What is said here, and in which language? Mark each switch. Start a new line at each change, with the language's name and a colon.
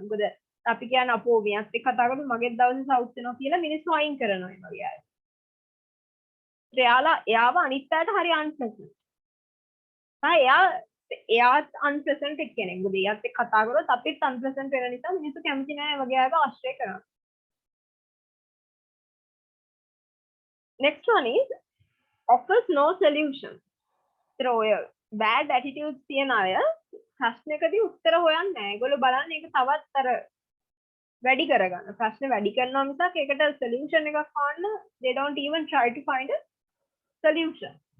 Sinhala: මොකද අපි කියන්නේ අපෝ මෙයාත් එක්ක කතා කරමු මගේ දවසේ සවුත් වෙනවා කියලා මිනිස්සු අයින් කරනවා ඒ වගේ අය. එයාව අනිත් අයට හරි unpleasant. එයාත් unpleasant එක්කෙනෙක්. මොකද එයාත් එක්ක කතා කරොත් අපිත් unpleasant වෙන නිසා මිනිස්සු කැමති නෑ වගේ අයව ආශ්‍රය කරනවා.
English: Next one is offers no solution.
Sinhala: ඔය bad attitudes තියන අය ප්‍රශ්නකදී උත්තර හොයන්නේ නෑ. ඒගොල්ලෝ බලන්නේ ඒක තවත් අර වැඩි කරගන්න. ප්‍රශ්න වැඩි කරනවා මිසක් ඒකට solution එකක් හොයන්න
English: they don't even try to find a solution.